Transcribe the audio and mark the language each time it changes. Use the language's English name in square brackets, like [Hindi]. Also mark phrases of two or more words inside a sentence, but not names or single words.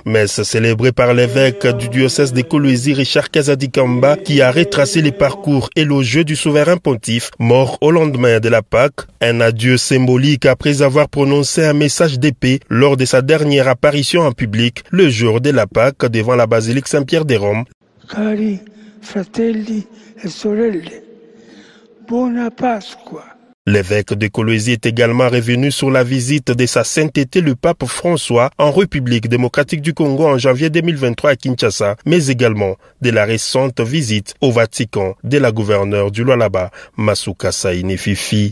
[French] Messe célébrée par l'évêque du diocèse de Kolwezi, Richard Kazadi-Kamba, qui a retracé les parcours élogieux du souverain pontife, mort au lendemain de la Pâque, un adieu symbolique après avoir prononcé un message de paix lors de sa dernière apparition en public le jour de la Pâque devant la basilique Saint-Pierre de Rome. [Italian] Cari fratelli e sorelle, buona Pasqua. [French] L'évêque de Kolwezi est également revenu sur la visite de sa sainteté le pape François en République démocratique du Congo en janvier 2023 à Kinshasa, mais également de la récente visite au Vatican de la gouverneure du Lualaba, Massouka Saïni Fifi.